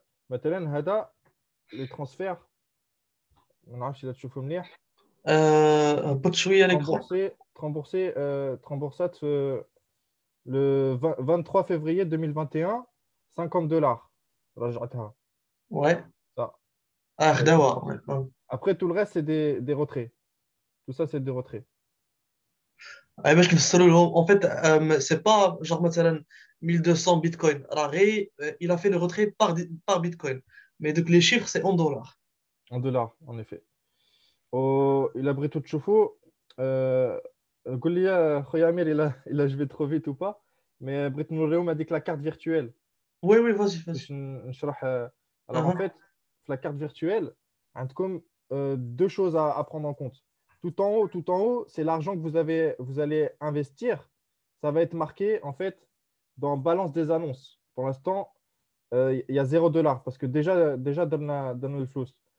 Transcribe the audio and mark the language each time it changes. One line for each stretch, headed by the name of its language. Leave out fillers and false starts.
Arabic: مثلا هذا لي ترانسفير ما نعرفش اذا تشوفوا مليح. هبط شويه ليكرون.
French: Tremboursat le 23 février 2021, 50 dollars.
Arabic: رجعتها.
French: Ouais. Ça.
Arabic: خداوها.
French: Après, tout le reste, c'est des retraits. Tout ça, c'est des retraits.
Arabic: باش كنفسروا لهم
French: en fait c'est pas genre مثلا 1200 bitcoin
Arabic: راه غير
French: il a fait le retrait par bitcoin mais donc les chiffres c'est en dollars. En dollars, en effet.
Arabic: إلا بغيتوا تشوفوا قول لي خويا أمير إلا
French: je vais trop vite ou pas, mais
Arabic: بغيت نوريهم هذيك
French: la carte virtuelle. Oui oui vas-y vas-y.
Arabic: باش نشرح.
French: Alors en fait, la carte virtuelle,
Arabic: عندكم
French: deux choses à prendre en compte. Tout en haut, c'est l'argent que vous allez investir. Ça va être marqué en fait dans balance des annonces. Pour l'instant, il y a 0 dollars parce que déjà dans le flux.